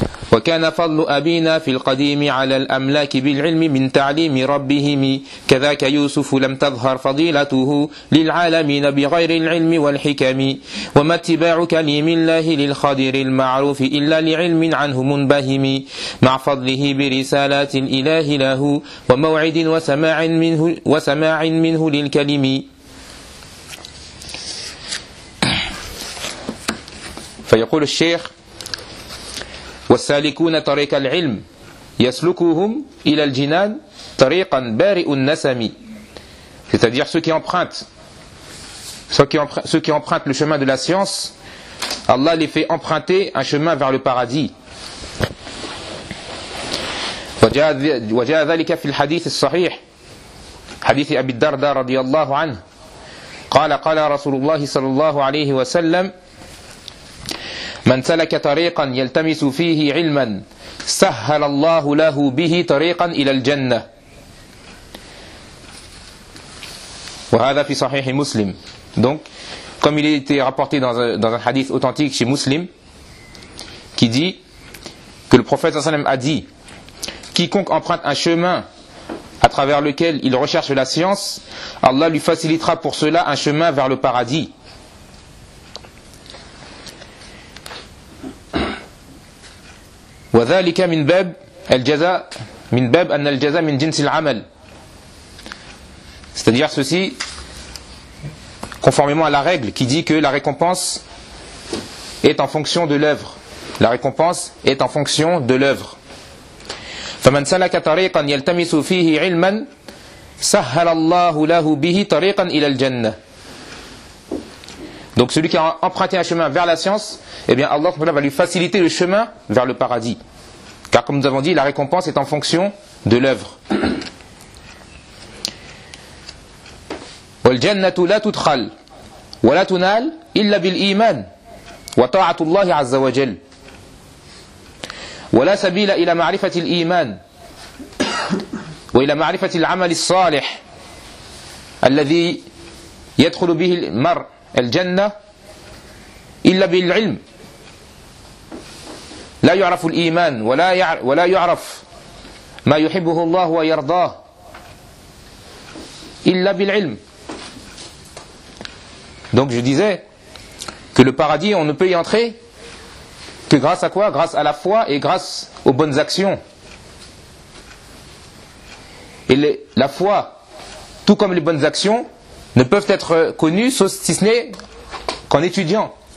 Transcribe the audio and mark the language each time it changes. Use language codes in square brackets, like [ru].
[ar] وكان فضل أبينا في القديم على الأملاك بالعلم من تعليم ربهم كذاك يوسف لم تظهر فضيلته للعالمين بغير العلم والحكم وما اتباع كليم الله للخضر المعروف إلا لعلم عنه منبهم مع فضله برسالات الإله له وموعد وسماع منه للكلم. [fr] فيقول الشيخ [ar] والسالكون طريق العلم يسلكوهم إلى الجنان طريقا بارئ النسم, [fr] c'est-à-dire ceux qui empruntent le chemin de la science, Allah les fait emprunter un chemin vers le paradis. [ar] وجاء ذلك في الحديث الصحيح حديث أبي الدرداء رضي الله عنه قال رسول الله صلى الله عليه وسلم من سلك طريقا يلتمس فيه علما سهل الله له به طريقا إلى الجنة وهذا في صحيح مسلم. [fr] Donc comme il a été rapporté dans un hadith authentique chez Muslim qui dit que le prophète sallam a dit quiconque emprunte un chemin à travers lequel il recherche la science, Allah lui facilitera pour cela un chemin vers le paradis. [ar] وذلك من باب الجزاء من باب أن الجزاء من جنس العمل, [fr] c'est-à-dire ceci conformément à la règle qui dit que la récompense est en fonction de l'œuvre. La récompense est en fonction de l'œuvre. [ar] فمن سلك طريقا يلتمس فيه علما سهل الله له به طريقا إلى الجنة. [fr] Donc celui qui a emprunté un chemin vers la science, eh bien Allah va lui faciliter le chemin vers le paradis. Car comme nous avons dit, la récompense est en fonction de l'œuvre. [ar] والجنه لا تدخل ولا تنال الا بالايمان وطاعه الله عز وجل ولا سبيل الى معرفه الايمان والى معرفه العمل الصالح الذي يدخل به المرء الجنه الا بالعلم لا يعرف الإيمان ولا يعرف ما يحبه الله ويرضاه إلا بالعلم. [fr] Donc je disais que le paradis, on ne peut y entrer que grâce à quoi? Grâce à la foi et grâce aux bonnes actions. Et la foi, tout comme les bonnes actions, ne peuvent être connues sauf si ce n'est qu'en étudiant.